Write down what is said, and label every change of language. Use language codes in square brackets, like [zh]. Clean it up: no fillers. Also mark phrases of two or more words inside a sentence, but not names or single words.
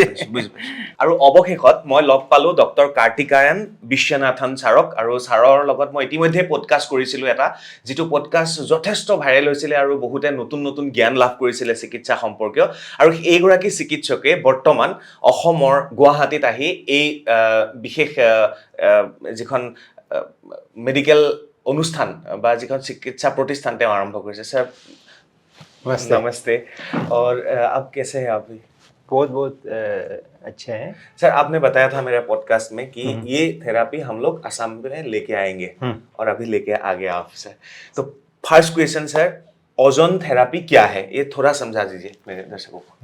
[as] আৰু অৱশেষত মই লগ পালোঁ ডক্টৰ কাৰ্তিকায়ন বিশ্বনাথন ছাৰক, আৰু ছাৰৰ লগত মই ইতিমধ্যে পডকাষ্ট কৰিছিলোঁ এটা, যিটো পডকাষ্ট যথেষ্ট ভাইৰেল হৈছিলে আৰু বহুতে নতুন নতুন জ্ঞান লাভ কৰিছিলে চিকিৎসা সম্পৰ্কীয়। আৰু এইগৰাকী চিকিৎসকে বৰ্তমান অসমৰ গুৱাহাটীত আহি এই বিশেষ যিখন মেডিকেল অনুষ্ঠান বা যিখন চিকিৎসা প্ৰতিষ্ঠান তেওঁ আৰম্ভ কৰিছে। [hi] ছাৰ নমস্তে। और आप कैसे हैं? आप भी बहुत बहुत अच्छे हैं। सर आपने बताया था मेरे पॉडकास्ट में कि ये थेरापी हम लोग असम में लेके आएंगे और अभी लेके आ गया आप सर। तो [en] first question [hi] सर, [en] ozone therapy [hi] क्या है, ये थोड़ा समझा दीजिए मेरे दर्शकों को।